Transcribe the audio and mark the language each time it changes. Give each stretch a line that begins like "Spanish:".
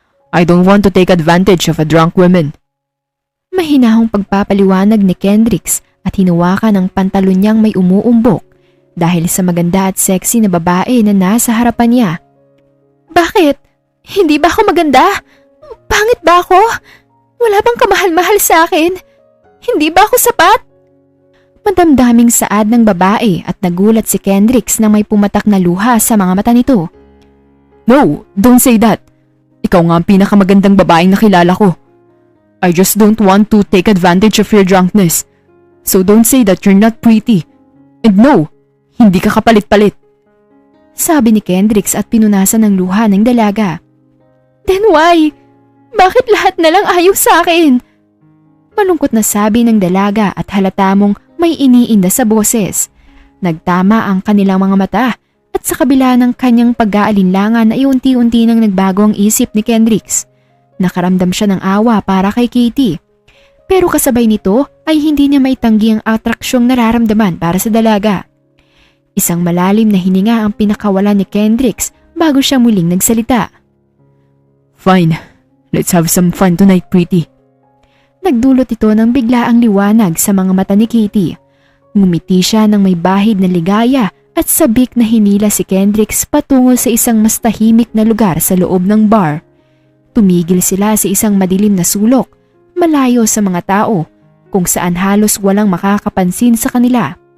English: I don't want to take advantage of a drunk woman.
Filipino: Mahinahong pagpapaliwanag ni Kendricks at hinawakan ang pantalon niyang may umuumbok dahil sa maganda at sexy na babae na nasa harapan niya. Bakit? Hindi ba ako maganda? Pangit ba ako? Wala bang kamahal-mahal sa akin? Hindi ba ako sapat? Madamdaming saad ng babae at nagulat si Kendricks na may pumatak na luha sa mga mata nito.
English: No, don't say that.
Filipino: Ikaw nga ang pinakamagandang babaeng nakilala ko.
English: I just don't want to take advantage of your drunkenness. So don't say that you're not pretty. And no,
Filipino: hindi ka kapalit-palit. Sabi ni Kendricks at pinunasan ng luha ng dalaga.
English: Then why?
Filipino: Bakit lahat na lang ayaw sa akin? Malungkot na sabi ng dalaga at halata mong may iniinda sa boses. Nagtama ang kanilang mga mata at sa kabila ng kanyang pag-aalinlangan ay unti-unti nang nagbago ang isip ni Kendricks. Nakaramdam siya ng awa para kay Katie. Pero kasabay nito ay hindi niya maitanggi ang atraksyong nararamdaman para sa dalaga. Isang malalim na hininga ang pinakawala ni Kendricks bago siya muling nagsalita.
English: Fine. Let's have some fun tonight, pretty.
Filipino: Nagdulot ito ng biglaang liwanag sa mga mata ni Katie. Ngumiti siya ng may bahid na ligaya at sabik na hinila si Kendricks patungo sa isang mas tahimik na lugar sa loob ng bar. Tumigil sila sa isang madilim na sulok, malayo sa mga tao, kung saan halos walang makakapansin sa kanila.